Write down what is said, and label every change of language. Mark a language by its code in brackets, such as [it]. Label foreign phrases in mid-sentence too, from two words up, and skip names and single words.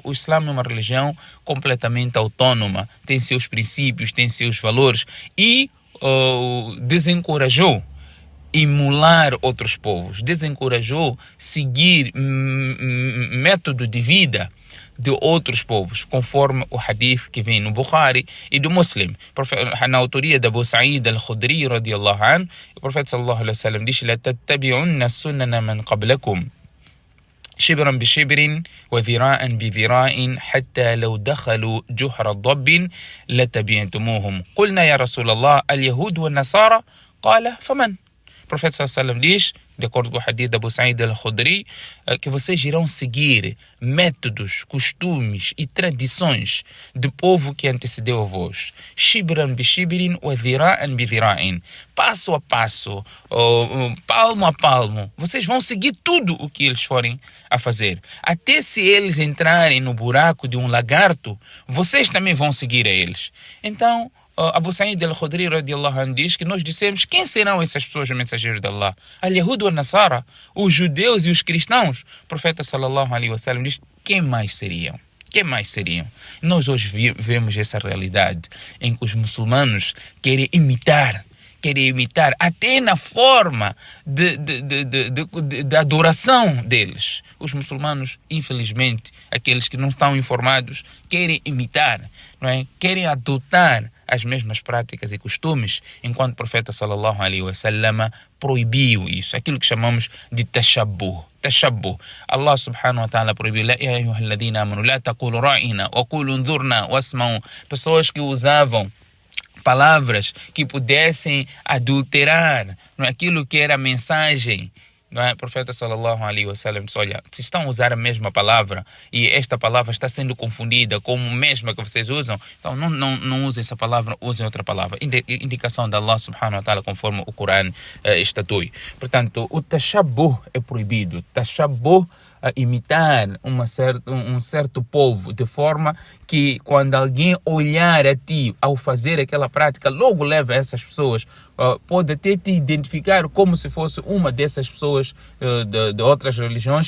[pt] O Islã é uma religião completamente autônoma, tem seus princípios, tem seus valores e desencorajou emular outros povos, desencorajou seguir método de vida de outros povos, conforme o hadith que vem no Bukhari e do Muslim. Na autoria de Abu Sa'id al-Khudri [ar] رضي الله عنه, [pt] o profeta [ar] صلى الله عليه وسلم diz: "لتتبعن سنن من قبلكم شبرا بشبر وذراعا بذراع حتى لو دخلوا جحر ضب لتبعتموهم قلنا يا رسول الله اليهود والنصارى قال فمن". [pt] O profeta sallallahu diz, de acordo com o hadith de Abu Sa'id al-Khudri, que vocês irão seguir métodos, costumes e tradições do povo que antecedeu a vós. [ar] شبرا بشبر وذراعا بذراع. [pt] Passo a passo, palmo a palmo. Vocês vão seguir tudo o que eles forem a fazer. Até se eles entrarem no buraco de um lagarto, vocês também vão seguir a eles. Então, Abu Sa'id al-Khudri [ar] رضي الله عنه [pt] diz que nós dissemos: quem serão essas pessoas, mensageiros de Allah? [ar] اليهود والنصارى, [pt] os judeus e os cristãos. O profeta [ar] صلى الله عليه وسلم [pt] diz: quem mais seriam? Quem mais seriam? Nós hoje vemos essa realidade em que os muçulmanos querem imitar até na forma de adoração deles. Os muçulmanos, infelizmente, aqueles que não estão informados, querem imitar, não é? Querem adotar as mesmas práticas e costumes, enquanto o profeta [ar] صلى الله عليه وسلم [pt] proibiu isso, aquilo que chamamos de tashabbuh. [ar] الله سبحانه وتعالى [pt] proibiu: [ar] "يا أيها الذين آمنوا لا تقولوا راعنا وقولوا انظرنا واسمعوا". [pt] Pessoas que usavam palavras que pudessem adulterar, não é, aquilo que era a mensagem. Não é? O profeta [ar] صلى الله عليه وسلم [pt] disse: olha, se estão a usar a mesma palavra e esta palavra está sendo confundida com a mesma que vocês usam, então não usem essa palavra, usem outra palavra. Indicação da [ar] الله سبحانه وتعالى, [pt] conforme o Corão estatui. Portanto, o tashabbuh é proibido. Tashabbuh, a imitar um certo povo, de forma que quando alguém olhar a ti ao fazer aquela prática, logo leva essas pessoas, pode até te identificar como se fosse uma dessas pessoas de outras religiões.